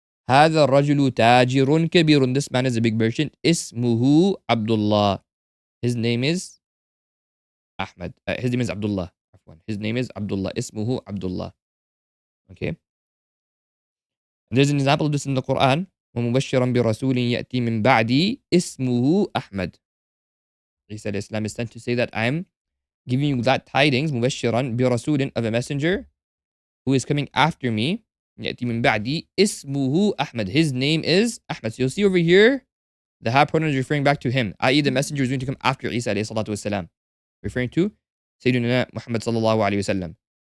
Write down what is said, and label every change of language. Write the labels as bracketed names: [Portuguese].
[Arabic] هذا الرجل تاجر كبير. [English] This man is a big merchant. [Arabic] اسمه [English] Abdullah. His name is Ahmad. His name is Abdullah. His name is Abdullah. اسمه Abdullah. Okay. And there's an example of this in the Quran. [Arabic] ومبشرا برسول يأتي من بعدي اسمه أحمد. [English] He said Islam is sent to say that I am giving you that tidings, [Arabic] مبشرا برسول, [English] of a messenger who is coming after me. [Arabic] يأتي من بعدي اسمه أحمد. [English] His name is Ahmad. So you'll see over here, the ha pronoun is referring back to him, i.e. the messenger is going to come after Isa alayhi salatu wasalam, referring to Sayyidina Muhammad sallallahu alayhi wasallam.